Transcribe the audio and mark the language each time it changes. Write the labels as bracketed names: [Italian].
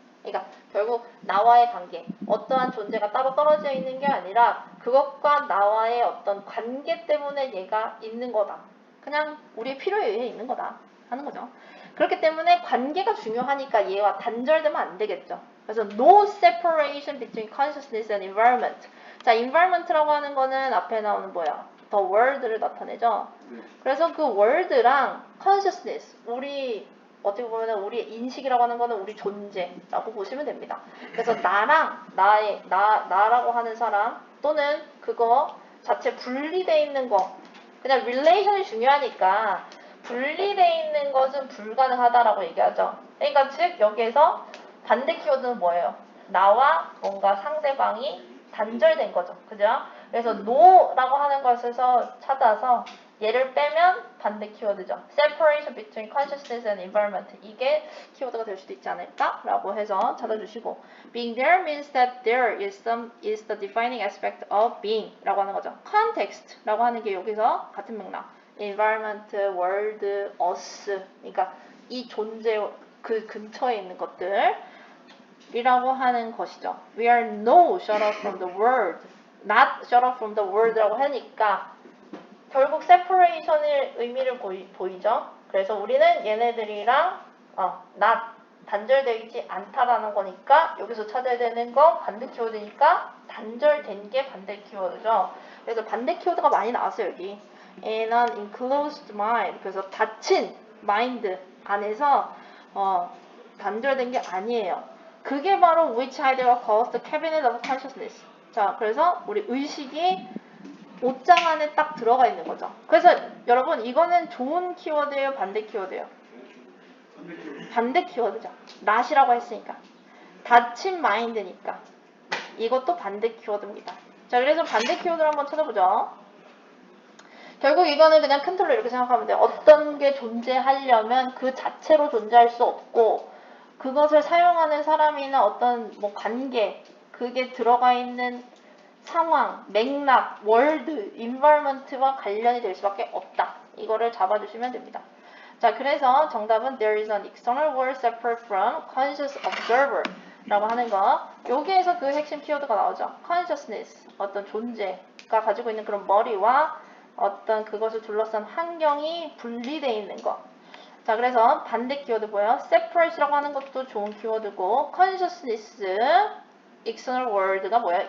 [Korean] 그러니까 결국 나와의 관계, 어떠한 존재가 따로 떨어져 있는 게 아니라 그것과 나와의 어떤 관계 때문에 얘가 있는 거다. 그냥 우리의 필요에 의해 있는 거다 하는 거죠. 그렇기 때문에 관계가 중요하니까 얘와 단절되면 안 되겠죠. 그래서 [English] no separation between consciousness and environment. [Korean] 자, environment라고 하는 거는 앞에 나오는 뭐야? the world를 나타내죠. 그래서 그 world랑 consciousness, 우리 어떻게 보면 우리의 인식이라고 하는 거는 우리 존재라고 보시면 됩니다. 그래서 나랑 나라고 하는 사람 또는 그거 자체 분리되어 있는 거 그냥 relation이 중요하니까 분리되어 있는 것은 불가능하다라고 얘기하죠. 그러니까 즉 여기에서 반대 키워드는 뭐예요? 나와 뭔가 상대방이 단절된 거죠. 그죠? 그래서 no라고 하는 것에서 찾아서 얘를 빼면 반대 키워드죠. [English] separation between consciousness and environment. [Korean] 이게 키워드가 될 수도 있지 않을까? 라고 해서 찾아주시고 [English] being there means that there is the defining aspect of being [Korean] 라고 하는 거죠. context 라고 하는 게 여기서 같은 맥락 environment, world, us 그러니까 이 존재 그 근처에 있는 것들 이라고 하는 것이죠. [English] We are no shut off from the world, not shut off from the world라고 [Korean] 하니까 결국 separation의 의미를 보이죠. 그래서 우리는 얘네들이랑 not 단절되어 있지 않다라는 거니까 여기서 찾아야 되는 건 반대 키워드니까 단절된 게 반대 키워드죠. 그래서 반대 키워드가 많이 나왔어요 여기. [English] In an enclosed mind. [Korean] 그래서 닫힌 마인드 안에서 단절된 게 아니에요. 그게 바로 [English] which Heidegger calls the cabinet of consciousness. [Korean] 자, 그래서 우리 의식이 옷장 안에 딱 들어가 있는 거죠. 그래서 여러분 이거는 좋은 키워드예요, 반대 키워드예요? 반대 키워드죠. not이라고 했으니까. 닫힌 마인드니까. 이것도 반대 키워드입니다. 자, 그래서 반대 키워드를 한번 찾아보죠. 결국 이거는 그냥 큰 틀로 이렇게 생각하면 돼요. 어떤 게 존재하려면 그 자체로 존재할 수 없고 그것을 사용하는 사람이나 어떤 뭐 관계, 그게 들어가 있는 상황, 맥락, 월드, 인바이러먼트와 관련이 될 수밖에 없다. 이거를 잡아주시면 됩니다. 자, 그래서 정답은 [English] there is an external world separate from conscious observer [Korean] 라고 하는 거. 여기에서 그 핵심 키워드가 나오죠. consciousness, 어떤 존재가 가지고 있는 그런 머리와 어떤 그것을 둘러싼 환경이 분리되어 있는 거. 자, 그래서 반대 키워드 뭐예요? separate라고 하는 것도 좋은 키워드고 consciousness, external world가 뭐예요?